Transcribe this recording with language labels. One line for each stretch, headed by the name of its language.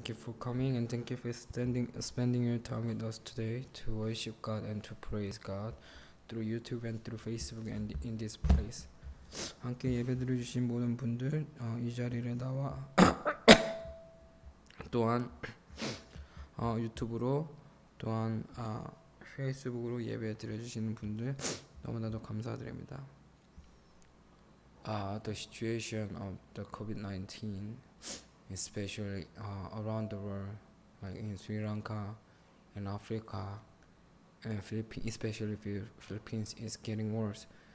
English: you for coming and thank you for spending your time with us today to worship God and to praise God through YouTube and through Facebook and in this place.
Korean: 함께 예배드려 주신 모든 분들 이 자리에 나와 또한 유튜브로 또한 페이스북으로 예배드려 주시는 분들 너무나도 감사드립니다.
English: The situation of the COVID-19, especially around the world, like in Sri Lanka and Africa and Philippines, especially Philippines, is getting worse.